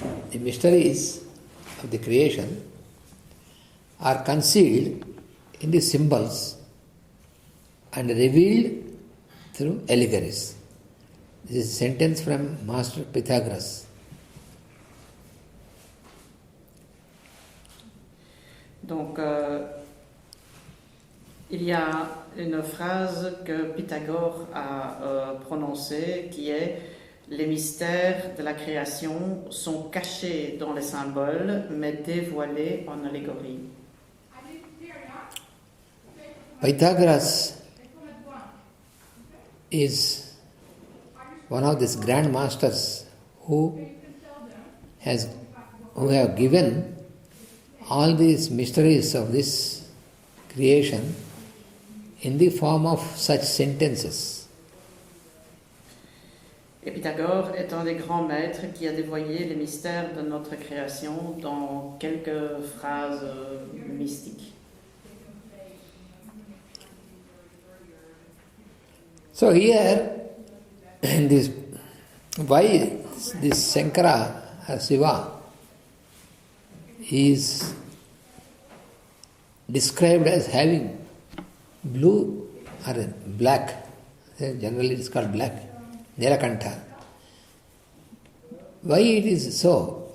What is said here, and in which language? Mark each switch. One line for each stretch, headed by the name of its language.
English: The mysteries of the creation are concealed in the symbols and revealed through allegories. This is a sentence from Master Pythagoras.
French: Donc, il y a une phrase que Pythagore a prononcée qui est « Les mystères de la création sont cachés dans les symboles, mais dévoilés en allégorie. »
English: Pythagoras is one of these grand masters who have given all these mysteries of this creation in the form of such sentences.
French: Et Pythagore est un des grands maîtres qui a dévoilé les mystères de notre création dans quelques phrases mystiques.
English: So here, why this Shankara or Shiva is described as having blue or black, generally it is called black, Nilakantha. Why it is so?